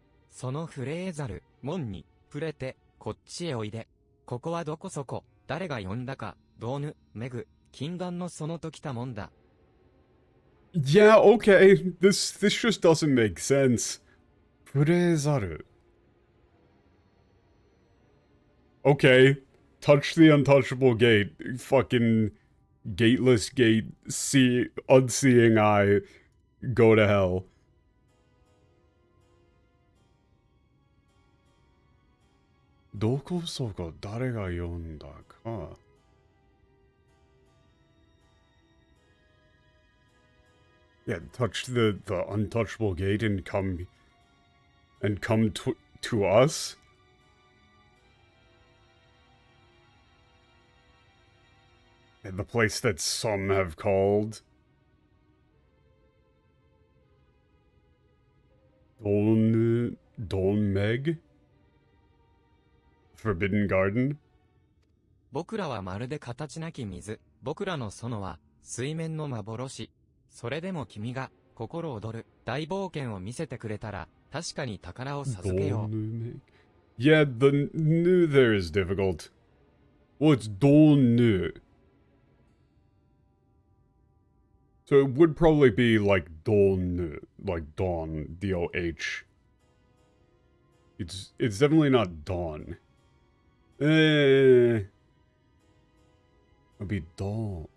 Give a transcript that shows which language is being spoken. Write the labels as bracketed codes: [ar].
[ja] そのフレーザル、門に、触れて、こっちへおいで。ここはどこそこ、誰が呼んだか、ドーヌ、メグ、禁断のそのときたもんだ。 [en] Yeah, okay. This just doesn't make sense. Furezaru. Okay. Touch the untouchable gate. Fucking gateless gate. See unseeing eye. Go to hell. [ja] Doko soko dare ga yonda ka? [en] Yeah, touch the untouchable gate and come to us. And the place that some have called Dolmeg? Forbidden Garden? [ja] 僕らはまるで形なき水。僕らの園は、水面の幻。それでも君が、心躍る、大冒険を見せてくれたら、確かに宝を授けよう。 [en] Yeah, the nu there is difficult. Well, it's Dolnu. So it would probably be like Dolnu, like Dawn, D-O-H. It's definitely not Dawn. It'd be Dawn.